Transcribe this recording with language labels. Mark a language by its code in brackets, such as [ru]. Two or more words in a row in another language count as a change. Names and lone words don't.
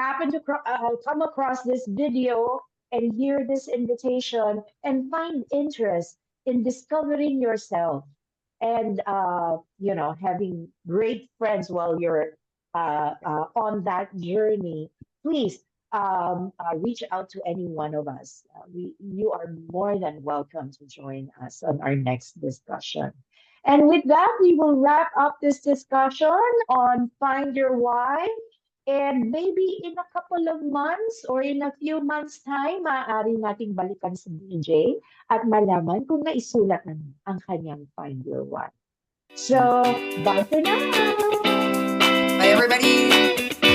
[en] happen to come across this video and hear this invitation and find interest in discovering yourself and having great friends while you're on that journey, please reach out to any one of us. You are more than welcome to join us on our next discussion. And with that, we will wrap up this discussion on Find Your Why. And maybe in a couple of months or in a few months' time, [tl] maaari nating balikan si DJ at malaman kung naisulat na ang kanyang Find Your Why. [en] So, bye for now! Bye, everybody.